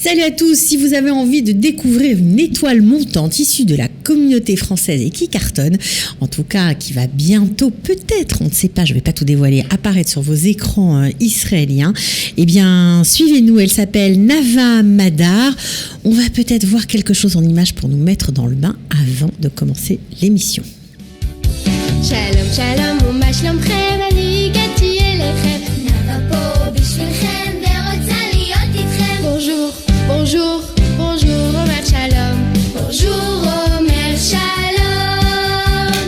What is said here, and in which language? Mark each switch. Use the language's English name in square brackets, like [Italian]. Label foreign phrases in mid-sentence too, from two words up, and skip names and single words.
[French] Salut à tous, si vous avez envie de découvrir une étoile montante issue de la communauté française et qui cartonne, en tout cas qui va bientôt peut-être, on ne sait pas, je ne vais pas tout dévoiler, apparaître sur vos écrans israéliens, eh bien suivez-nous, elle s'appelle Nava Madar. On va peut-être voir quelque chose en image pour nous mettre dans le bain avant de commencer l'émission. [Hebrew] שלום שלום ומה שלומכם אני הגעתי אליכם נאוה פה בשבילכם ורוצה להיות איתכם [French] Bonjour, bonjour, bonjour [Hebrew] Omer Shalom Bonjour Omer Shalom.